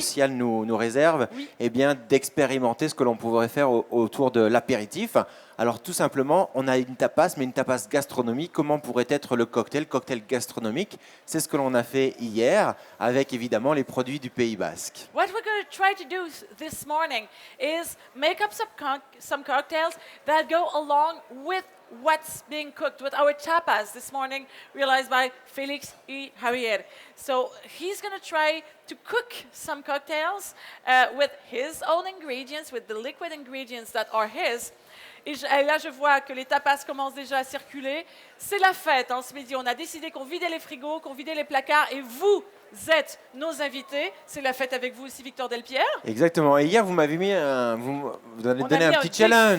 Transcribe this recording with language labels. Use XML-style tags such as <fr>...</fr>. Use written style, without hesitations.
<fr>Cial nous réserve, Oui. eh bien d'expérimenter ce que l'on pourrait faire autour de l'apéritif. Alors tout simplement, on a une tapas, mais une tapas gastronomique. Comment pourrait être le cocktail gastronomique? C'est ce que l'on a fait hier, avec évidemment les produits du Pays Basque.</fr> <en>What we're going to try to do this morning is make up some cocktails that go along with what's being cooked, with our tapas this morning, realized by Félix y Javier. So he's going to try to cook some cocktails with his own ingredients, with the liquid ingredients that are his.</en> <fr>Et là, je vois que les tapas commencent déjà à circuler. C'est la fête ce midi. On a décidé qu'on vidait les frigos, qu'on vidait les placards. Et vous êtes nos invités. C'est la fête avec vous aussi, Victor Delpierre. Exactement. Et hier, vous m'avez mis vous avez donné un petit challenge.</fr>